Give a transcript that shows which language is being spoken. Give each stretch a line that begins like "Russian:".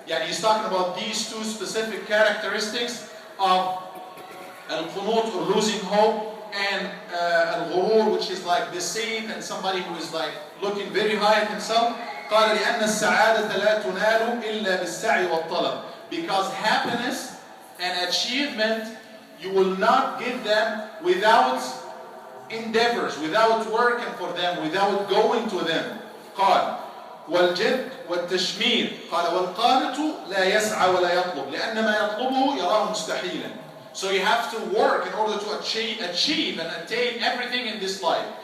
English: He's talking about these two specific characteristics of al-qunut, or losing hope, and al-ghurur, which is like deceit and somebody who is looking very high at himself.
Arabic: قال لأن السعادة لا تنال إلا بالسعي والطلب.
English: Because happiness and achievement, you will not get them without endeavors, without working for them, without going to them.
Arabic: قال والجد والتشمير. قال والقانت لا يسعى ولا يطلب لأن ما يطلبه يراه مستحيلا.
English: So you have to work in order to achieve and attain everything in this life.